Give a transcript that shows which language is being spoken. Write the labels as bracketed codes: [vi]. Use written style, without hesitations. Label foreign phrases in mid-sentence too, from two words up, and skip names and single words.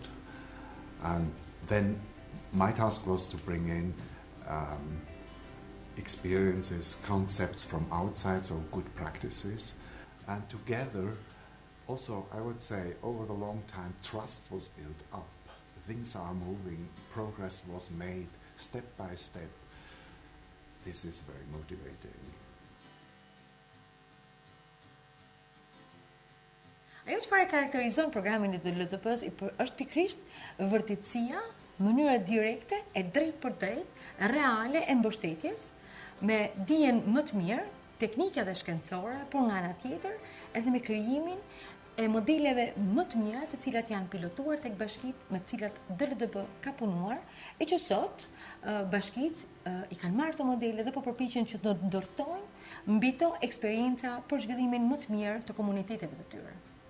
[en] And then my task was to bring in experiences, concepts from outside, so good practices. And together, also, I would say, over the long time, trust was built up. Things are moving, progress was made, step by step. This is very motivating. [sq] Ajo çfarë karakterizon programin e DLDP-s është pikërisht vërtetësia, mënyra direkte e drejt për drejt, reale e mbështetjes, me dijen më të mirë, teknike dhe shkencore, por nga ana tjetër, edhe me krijimin e modeleve më të mira të cilat janë pilotuar tek bashkitë me të cilat DLDP ka punuar, e që sot bashkitë i kanë marrë këto modele dhe po përpiqen që të ndërtojnë mbi to eksperienca për zhvillimin më të mirë të komuniteteve të tyre.